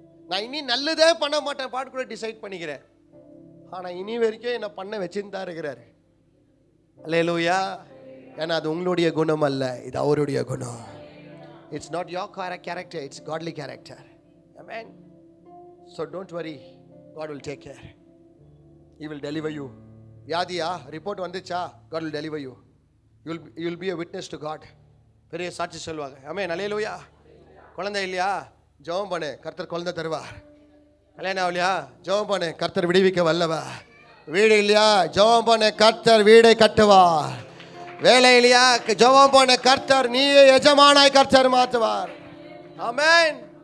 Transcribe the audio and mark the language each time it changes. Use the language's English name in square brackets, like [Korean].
[Tamil] நான் இனி நல்லதே பண்ண மாட்டேன் பாட்டு கூட டிசைட் பண்ணிக்கிறேன். ஆனால் இனி வரைக்கும் என்னை பண்ண வச்சுன்னு தான் இருக்கிறாரு. அல்லேலூயா. ஏன்னா அது உங்களுடைய குணம் அல்ல, இது அவருடைய குணம். [English] It's not your character, it's godly character. [Tamil] Amen. [English] So don't worry, God will take care. He will deliver you. [Tamil] வியாதியா ரிப்போர்ட் வந்துச்சா, [English] God will deliver you. You will be a witness to God. [Tamil] பெரிய சாட்சி சொல்லுவாங்க. ஆமென். அல்லேலூயா. குழந்தை இல்லையா, ஜெபம் பண்ணு, கர்த்தர் குழந்தை தருவார். கல்யாணம் ஆகலையா, ஜெபம் பண்ணு, கர்த்தர் விடுவிக்க வல்லவர். வீடு இல்லையா, ஜெபம் பண்ணு, கர்த்தர் வீடை கட்டுவார். வேலை இல்லையா, ஜெபம் பண்ணு, கர்த்தர் நீயே எஜமானாய் கர்த்தர் மாற்றுவார். ஆமென்.